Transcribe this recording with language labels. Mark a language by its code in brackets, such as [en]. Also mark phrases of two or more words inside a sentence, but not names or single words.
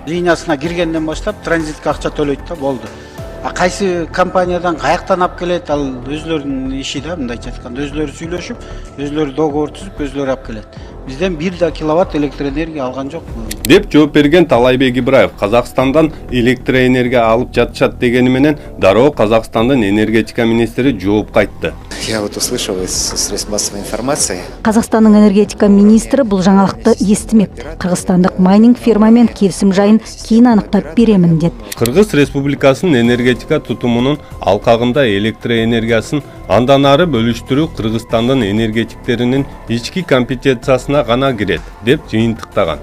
[ky] Линиясына киргенден баштап транзитке акча төлөйт да болду. Кайсы компаниядан каяктан алып келет, ал өзлөрүнүн иши да, мындайча айтканда өзлөрү сүйлөшүп, өзлөрү договор түзүп, өзлөрү алып келет. Бизден 1 киловатт электр энергия алган жок. Деп жооп берген Талайбек Ибраев Казакстандан электр энергия алып жатышат дегени менен дароо Казакстандын энергетика министри жооп кайтты. [ru] Я вот услышал из средств массовой информации. [ky] Казакстандын энергетика министри бул жаңалыкты эстимеп. Кыргызстандык майнинг фермамен келисим жайын кийин аныктап беремин деді. Кыргыз Республикасынын энергетика тутумунун алкагында электр энергиясын андан ары бөлүштүрүү Кыргызстандын энергетиктеринин ички компетенциясына гана кирет деп жыйынтыктаган.